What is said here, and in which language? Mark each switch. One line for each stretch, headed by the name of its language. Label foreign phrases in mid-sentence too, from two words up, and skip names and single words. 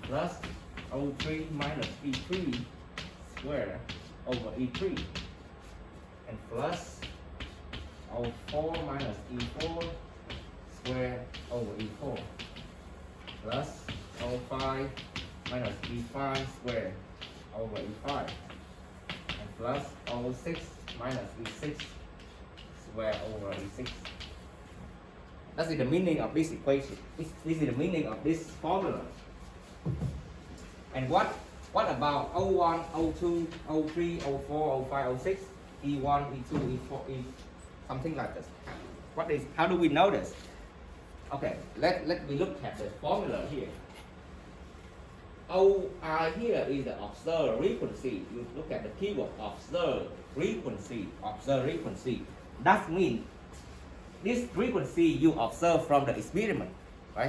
English: plus O3 minus E3 squared over E3 and plus O4 minus E4 squared over E4 plus O5 minus E5 squared over E5 and plus O6 minus E6 squared over E6. That's the meaning of this equation. This is the meaning of this formula. And what about O1, O2, O3, O4, O5, O6, E1, E2, E4, E something like this? How do we know this? Okay, let me look at the formula here. OI here is the observed frequency. You look at the keyword observed frequency. Observed frequency. That means this frequency you observe from the experiment, right?